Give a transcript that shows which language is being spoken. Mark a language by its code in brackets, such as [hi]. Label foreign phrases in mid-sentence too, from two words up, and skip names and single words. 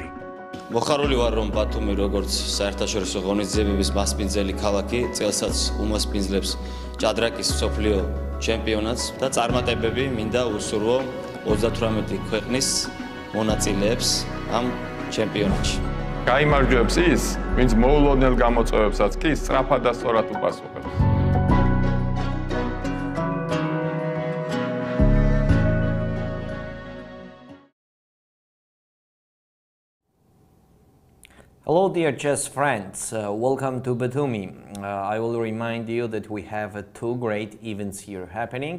[ka] მოხარული ვარ, რომ ბათუმი როგორც საერთაშორისო ღონისძიებების მასპინძელი ქალაქი წელსაც უმასპინძლებს ჭადრაკის მსოფლიო ჩემპიონატს და წარმატებები მინდა უსურვო 38 ქვეყნის მონაწილეებს ამ ჩემპიონატში. გაიმარჯვებს ის, ვინც მოულოდნელ გამოწვევებსაც კი სწრაფად და სწორად უპასუხებს. [en] Hello dear chess friends, welcome to Batumi. I will remind you that we have two great events here happening.